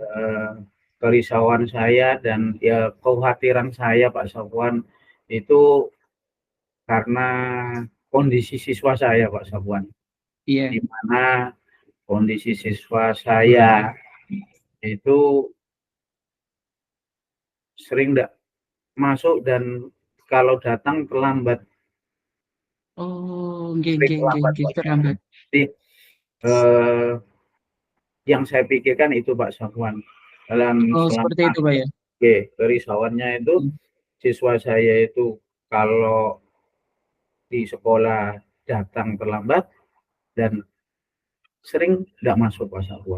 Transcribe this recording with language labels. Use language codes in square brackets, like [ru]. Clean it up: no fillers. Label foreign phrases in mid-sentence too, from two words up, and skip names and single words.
[id] eh, Kerisauan saya dan ya kekhawatiran saya Pak Safwan itu karena kondisi siswa saya Pak Safwan, di iya. mana kondisi siswa saya itu sering tidak masuk dan kalau datang terlambat, Oh, nggih, sering nggih, nggih, terlambat nggih, Pak Safwan. terlambat. Jadi eh, yang saya pikirkan itu Pak Safwan, dalam Oh, seperti selama itu, Pak ya. kerisauannya itu siswa saya itu kalau di sekolah datang terlambat dan sering tidak masuk Pak Safwan.